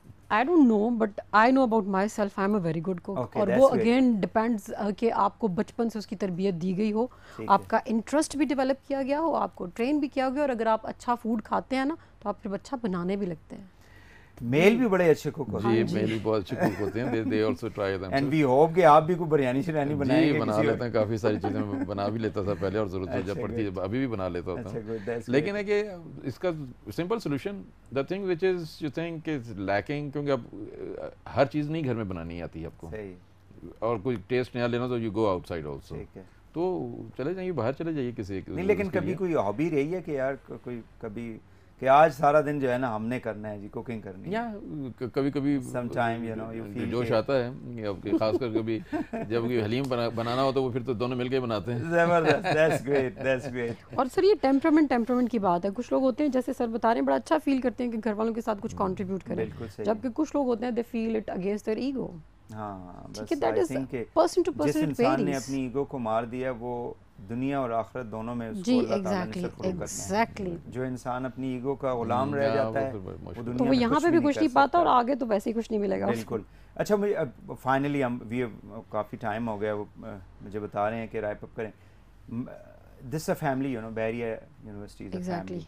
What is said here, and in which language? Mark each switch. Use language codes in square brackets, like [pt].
[en] I don't know, but I know about myself, I'm a very good cook. Okay, [ur] اور وہ [en] again depends [ur] کہ آپ کو بچپن سے اس کی تربیت دی گئی ہو, آپ کا انٹرسٹ بھی ڈیولپ کیا گیا ہو, آپ کو ٹرین بھی کیا گیا, اور اگر آپ اچھا فوڈ کھاتے ہیں نا تو آپ پھر اچھا بنانے بھی لگتے ہیں. میل بھی بڑے اچھے کوک ہوتے ہیں. جی میل بھی بہت اچھے کوک ہوتے ہیں, [en] they also try them. And we hope [ur] کہ آپ بھی کوئی بریانی شریانی بنائیں گے. جی بنا لیتے ہیں, کافی ساری چیزیں بنا بھی لیتا تھا پہلے, اور ضرورت جب پڑتی ہے ابھی بھی بنا لیتا تھا. لیکن ہے کہ اس کا simple solution, [en] the thing which is you think is leaking, [ur] کیونکہ اب ہر چیز نہیں گھر میں بنانی آتی ہے آپ کو, اور کوئی ٹیسٹ نیا لینا تو [en] you go outside also, [ur] تو چلے جائیے باہر چلے جائیے کسی ایک. نہیں لیکن کبھی کوئی ہابی رہی ہے کہ یار کوئی کبھی کہ آج سارا دن جو ہے نا ہم نے کرنا ہے جی, کوکنگ کرنی ہے, یا کبھی کبھی سم ٹائم [en] you feel [ur] جوش آتا ہے, خاص کر کبھی جب حلیم بنانا ہو تو وہ پھر تو دونوں مل کے بناتے ہیں. [en] زبردست, that's great, that's great. [ur] اور سر یہ ٹیمپرامنٹ کی بات ہے. کچھ لوگ ہوتے ہیں جیسے سر بتا رہے ہیں بڑا اچھا فیل کرتے ہیں کہ گھر والوں کے ساتھ کچھ کنٹریبیوٹ کریں, جبکہ کچھ لوگ ہوتے ہیں [en] they feel it against their ego. [ur] ہاں بس [en] that is person to person, [ur] جس انسان نے اپنی ایگو کو مار دیا وہ دنیا اور آخرت دونوں میں اس کو اللہ تعالیٰ نے سرخرو کرنا ہے. جو انسان اپنی ایگو کا غلام رہ جاتا ہے وہ دنیا تو وہ یہاں پہ بھی کچھ نہیں پاتا, اور آگے تو ویسے ہی کچھ نہیں ملے گا. بالکل. اچھا فائنلی ہم کافی ٹائم ہو گیا, وہ مجھے بتا رہے ہیں کہ رائپ اپ کریں. [en] This is a family, Bahria University is a family.